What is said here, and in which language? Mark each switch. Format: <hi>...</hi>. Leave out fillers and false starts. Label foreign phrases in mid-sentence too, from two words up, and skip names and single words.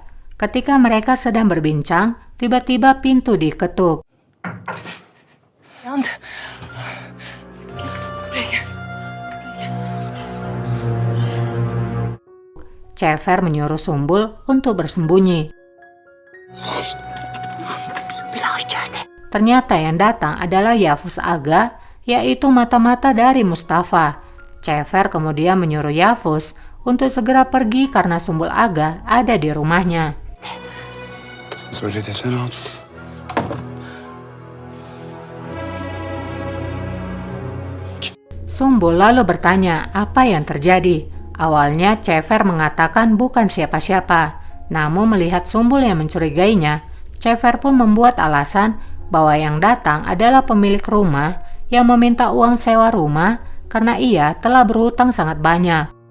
<id>Ketika mereka sedang berbincang, tiba-tiba pintu diketuk.</id> <tr>Yandı.</tr> <id>Cefer menyuruh Sumbul untuk bersembunyi.</id> <tr>Sümbül içeride.</tr> <id>Ternyata yang datang adalah Yavuz Aga, yaitu mata-mata dari Mustafa. Cefer kemudian menyuruh Yavuz untuk segera pergi karena Sumbul Aga ada di rumahnya.</id> <tr>Söyle desene hatun.</tr> <id>Sumbul lalu bertanya apa yang terjadi. Awalnya Cefer mengatakan bukan siapa-siapa. Namun melihat Sumbul yang mencurigainya, Cefer pun membuat alasan bahwa yang datang adalah pemilik rumah yang meminta uang sewa rumah karena ia telah berhutang sangat banyak.</id>